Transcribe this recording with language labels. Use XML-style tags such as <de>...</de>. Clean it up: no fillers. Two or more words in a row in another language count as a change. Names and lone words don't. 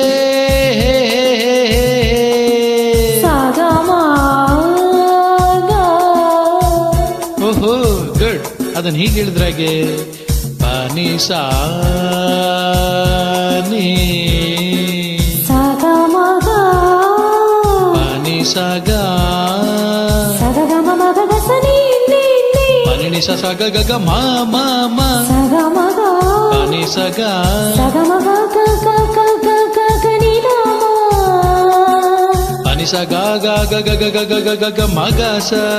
<kn>ಓಹೋ ಗುಡ್. ಅದನ್ನ ಹೀಗೆ ಹೇಳಿದ್ರಾಗೆ ಪಾನಿ ಸಾನಿ ಪಾನಿ ಸಾಗ ಪನಿ ಸಗ ಗಗ ಮಾ ಮಾ ಮಾ ಪಾನಿ ಸಗ ಪನಿ ಸಗ ಗ ಗ ಗ ಗ ಗ ಗ ಗ ಗ ಮಗ ಸ</kn>